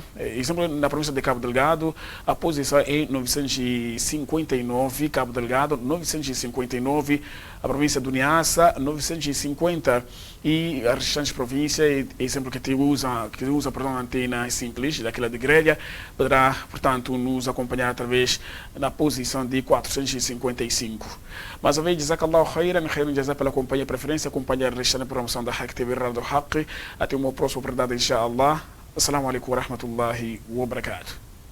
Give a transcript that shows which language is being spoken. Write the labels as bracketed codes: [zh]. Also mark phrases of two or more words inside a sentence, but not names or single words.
[pt] Exemplo, na província de Cabo Delgado, a posição é 959, Cabo Delgado 959, a província do Niassa 950 e as restantes províncias, exemplo que usa perdão, a antena simples, daquela de grelha, poderá, portanto, nos acompanhar através da posição de 455. Mais uma vez, [ar] جزاك الله خيرا, [pt] jazak pela companhia preferência, acompanhar a restante promoção da Haq TV Rádio Haq. Até uma próxima oportunidade, inshallah. [ar] السلام عليكم ورحمة الله وبركاته.